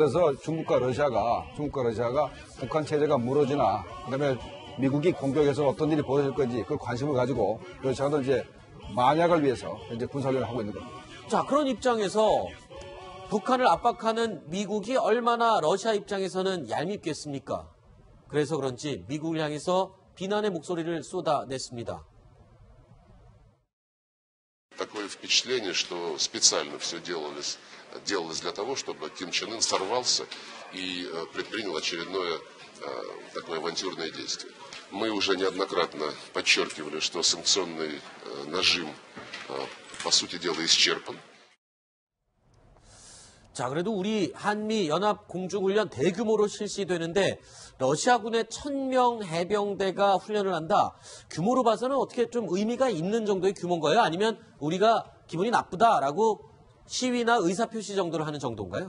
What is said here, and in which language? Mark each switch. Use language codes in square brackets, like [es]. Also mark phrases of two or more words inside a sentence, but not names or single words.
[ko] 그래서 중국과 러시아가 북한 체제가 무너지나 그다음에 미국이 공격해서 어떤 일이 벌어질 건지 그걸 관심을 가지고 러시아도 이제 만약을 위해서 이제 군사훈련을 하고 있는 겁니다. 자, 그런 입장에서 북한을 압박하는 미국이 얼마나 러시아 입장에서는 얄밉겠습니까? 그래서 그런지 미국을 향해서 비난의 목소리를 쏟아냈습니다. [ru] Такое впечатление, что специально все делалось для того, чтобы Ким Чен Ын сорвался и предпринял очередное такое авантюрное действие. Мы уже неоднократно подчеркивали, что санкционный нажим, по сути дела, исчерпан. [ko] 자, 그래도 우리 한미 연합 공중훈련 대규모로 실시되는데 러시아군의 1000명 해병대가 훈련을 한다. 규모로 봐서는 어떻게 좀 의미가 있는 정도의 규모인가요? 아니면 우리가 기분이 나쁘다라고 시위나 의사표시 정도를 하는 정도인가요?